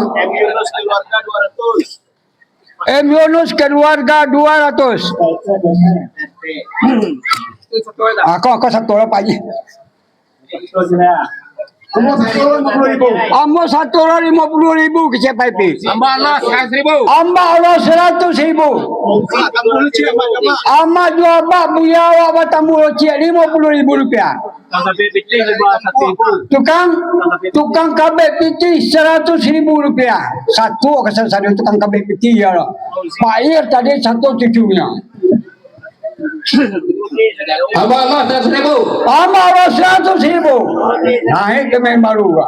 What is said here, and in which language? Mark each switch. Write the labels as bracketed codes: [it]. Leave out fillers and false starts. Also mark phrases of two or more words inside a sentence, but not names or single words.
[id] M Yunus keluarga 200. M Yunus keluarga 200. Aku satu orang Pak Haji. Semua 10.000. Amba satu orang 50.000 ke siapa itu? Hamba Allah 100.000. Amba Allah 100.000. [min] Amba dua bak buya awak batamu cik 50.000 rupiah. [id] Tukang kabel piti 100.000 rupiah. Satu kesana tukang kabel piti ya. Pak Ir tadi 107-nya. Hamba Allah 100.000. Amba Allah 100.000. Naik ke main baru.